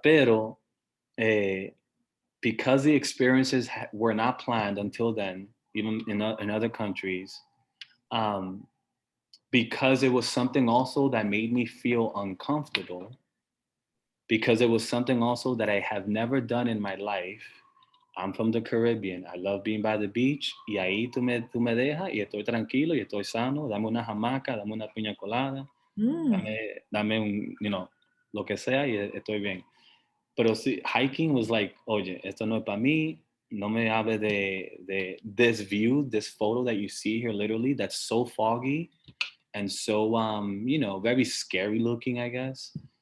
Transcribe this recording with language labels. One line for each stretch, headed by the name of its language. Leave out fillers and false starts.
English: Pero because the experiences were not planned until then, even in other countries, because it was something also that made me feel uncomfortable, because it was something also that I have never done in my life. I'm from the Caribbean. I love being by the beach.
Spanish: Y ahí tú me dejas y estoy tranquilo y estoy sano. Dame una hamaca, dame una piña colada, dame un, lo que sea y estoy bien. Pero sí,
English: hiking was like,
Spanish: oye, esto no es para mí. No me hable de
English: this view, this photo that you see here, literally, that's so foggy and so, very scary looking, I guess.